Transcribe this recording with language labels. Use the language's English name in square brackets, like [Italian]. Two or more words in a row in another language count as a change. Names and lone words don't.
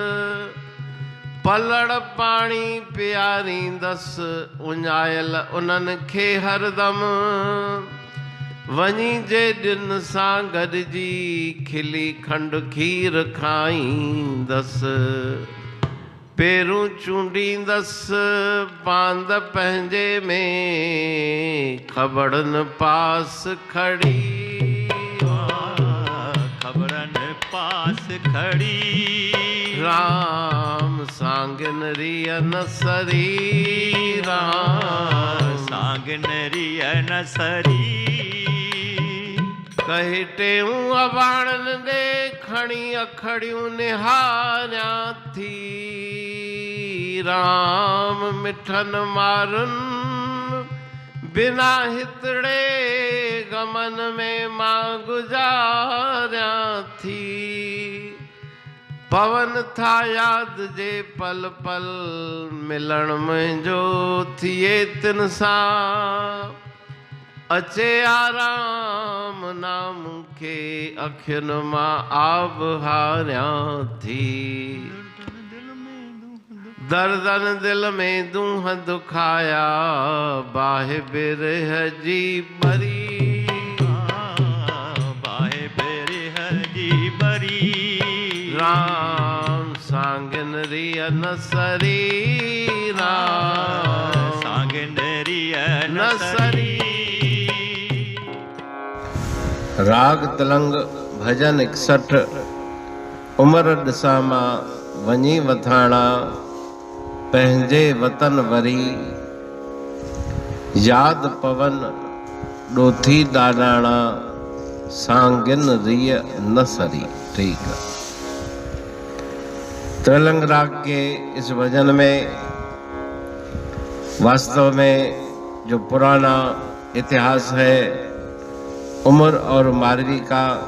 [Sindhi] पलड़ पाणी पियारींदस उञायल उन्हनि खे हरदम। वञी जे ॾिन सां गॾिजी खिली खंड खीर खाईंदस। पेरूं चूंडींदस पांद पंहिंजे में ख़बरन पास खड़ी। ख़बरन पास खड़ी। राम सांगन रिय न सरी। राम सांगन रिय न सरी। कही टेऊं अबाणन दे खणी अखड़ियूं निहारिया थी। राम मिठन मारुन बिना हितड़े गमन में मां गुजारिया थी। पवन था याद जे पल पल मिलण मुंहिंजो थिए तिन सां। अचे आराम नाम के अखियुन मां आब हारियां थी। दर्दन दिल में दूह दुखाया बाहे बिरह जी बरी। बाहे बिरह जी बरी। राम सांगिन रिय नसरी। राम सांगिन रिय नसरी। राग तलंग भजन 61। उमर ॾिसां वञी वथाणा पंहिंजे वतन वरी। याद पवन ॾोथी ॾाॾाणा सांगिन रिय न सरी। [Hindi] ठीक है। त्रिलंग राग के इस भजन में वास्तव में जो पुराना इतिहास है उमर और मारवी का,